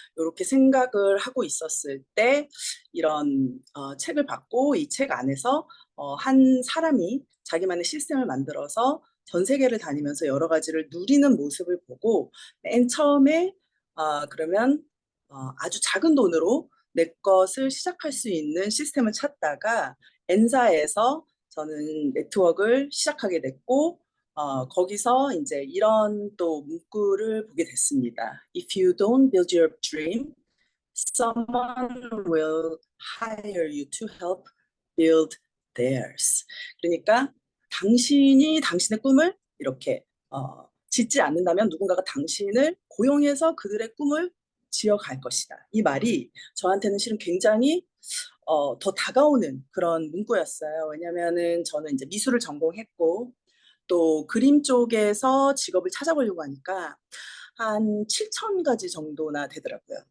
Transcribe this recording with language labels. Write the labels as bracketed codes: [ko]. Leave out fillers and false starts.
[ko] 이렇게 생각을 하고 있었을 때 이런 책을 받고 이 책 안에서 한 사람이 자기만의 시스템을 만들어서 전 세계를 다니면서 여러 가지를 누리는 모습을 보고 맨 처음에 그러면 아주 작은 돈으로 내 것을 시작할 수 있는 시스템을 찾다가 엔사에서 저는 네트워크를 시작하게 됐고 거기서 이제 이런 또 문구를 보게 됐습니다. [en] If you don't build your dream, someone will hire you to help build theirs. [ko] 그러니까 당신이 당신의 꿈을 이렇게 짓지 않는다면 누군가가 당신을 고용해서 그들의 꿈을 지어갈 것이다. 이 말이 저한테는 실은 굉장히 더 다가오는 그런 문구였어요. 왜냐면은 저는 이제 미술을 전공했고 또 그림 쪽에서 직업을 찾아보려고 하니까 한 7천 가지 정도나 되더라고요.